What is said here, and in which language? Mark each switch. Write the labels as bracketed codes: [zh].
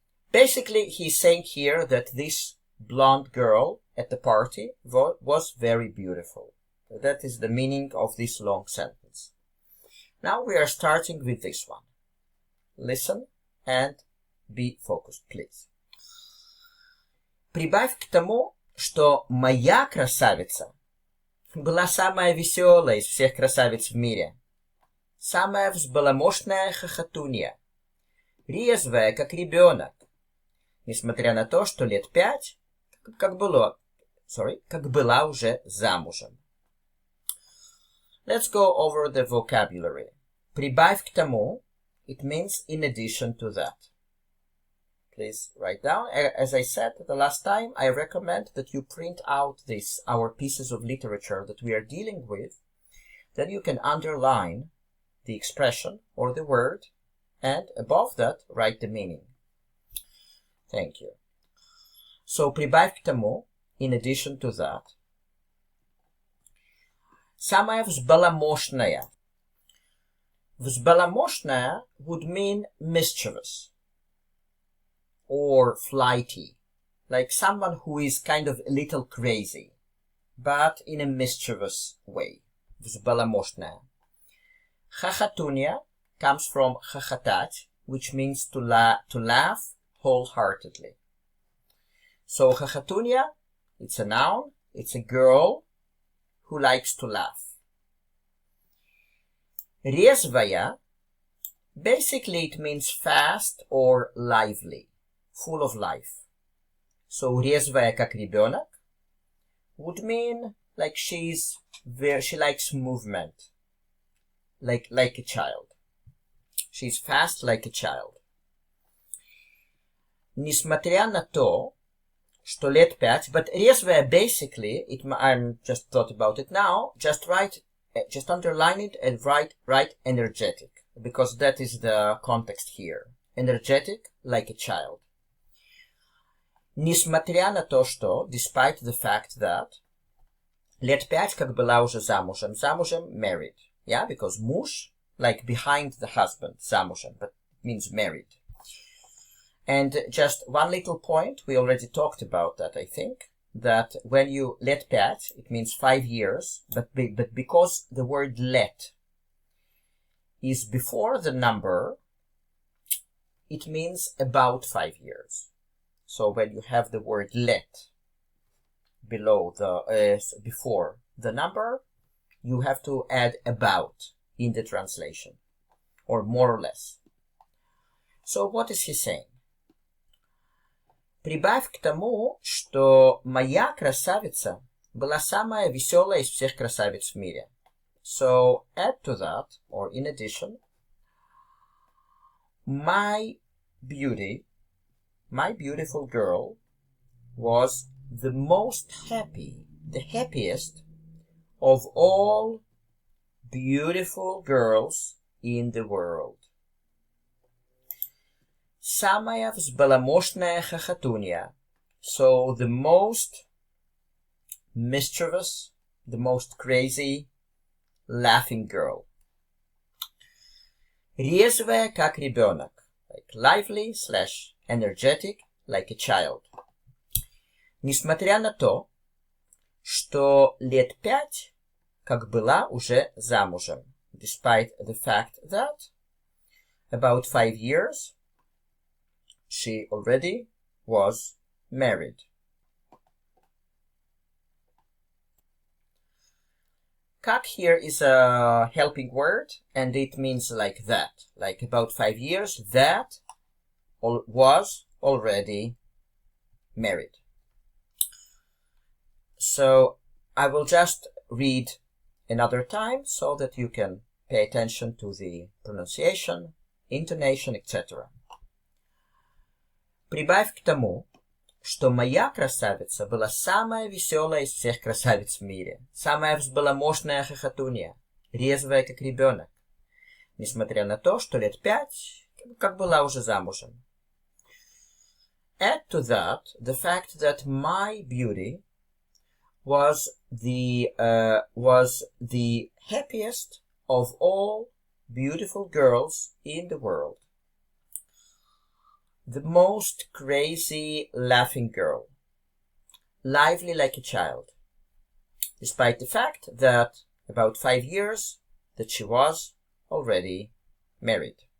[en] Basically, he's saying here that this blonde girl at the party was very beautiful. That is the meaning of this long sentence. Now we are starting with this one. Listen and be focused, please. [ru] Прибавь к тому, что моя красавица была самая веселая из всех красавиц в мире, самая взбаламошная хохотунья, резвая, как ребенок, несмотря на то, что лет 5, как была уже замужем. [en] Let's go over the vocabulary. [ru] Прибавь к тому, [en] it means in addition to that. Please write down. As I said the last time, I recommend that you print out our pieces of literature that we are dealing with. Then you can underline the expression or the word, and above that, write the meaning. Thank you. So, [ru] прибавь к тому, [en] in addition to that. [ru] Самая взбаламошная. [en] Взбаламошная would mean mischievous or flighty, like someone who is kind of a little crazy, but in a mischievous way. [ru] Взбаламошная. Хохотунья [en] comes from [ru] хохотать, [en] which means to laugh wholeheartedly. So хохотунья, it's a noun, it's a girl who likes to laugh. Резвая, basically it means fast or lively, full of life. So [ru] резвая как ребенок [en] would mean like she likes movement, like a child. She's fast like a child. [ru] Несмотря на то, что лет 5, [en] but резвая basically, I'm just thought about it now, just underline it and write energetic, because that is the context here. Energetic, like a child. [ru] Несмотря на то, что, [en] despite the fact that, [ru] лет 5 как была уже замужем, [en] married. Yeah, because муж, like behind the husband, замужем, but it means married. And just one little point, we already talked about that, I think, that when you let 5, it means 5 years, but because the word let is before the number, it means about 5 years. So when you have the word let below before the number, you have to add about in the translation, or more or less. So what is he saying? [ru] Прибавь к тому, что моя красавица была самая веселая из всех красавиц в мире. [en] So add to that, or in addition, my beautiful girl was the happiest of all beautiful girls in the world. [ru] Самая взбаламошная хохотунья. [en] So the most mischievous, the most crazy laughing girl. [ru] Резвая как ребенок. [en] Like lively / energetic, like a child. [ru] Несмотря на то, что лет 5 как была уже замужем. [en] Despite the fact that about 5 years she already was married. Как here is a helping word, and it means like that. Like about 5 years, that was already married. So I will just read another time so that you can pay attention to the pronunciation, intonation, etc. [ru] Прибавь к тому, что моя красавица была самая веселая из всех красавиц в мире, самая взбаламошная хохотунья, резвая как ребенок, несмотря на то, что лет 5, как была уже замужем. [en] Add to that the fact that my beauty was the happiest of all beautiful girls in the world. The most crazy laughing girl, lively like a child, despite the fact that about 5 years that she was already married.